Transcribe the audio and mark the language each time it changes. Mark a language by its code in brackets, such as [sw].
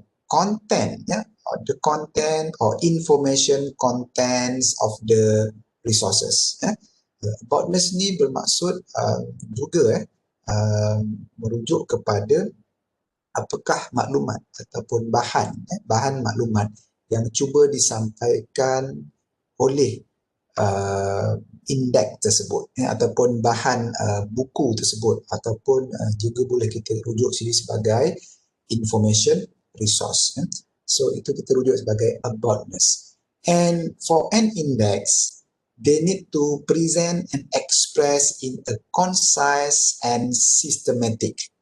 [en] content, or the content or information contents of the resources. [ms] Aboutness ni bermaksud juga merujuk kepada apakah maklumat ataupun bahan maklumat yang cuba disampaikan oleh indeks tersebut ataupun bahan buku tersebut, ataupun juga boleh kita rujuk sini sebagai information resource. So itu kita rujuk sebagai aboutness. [en] And for an index, they need to present and express in a concise and systematic.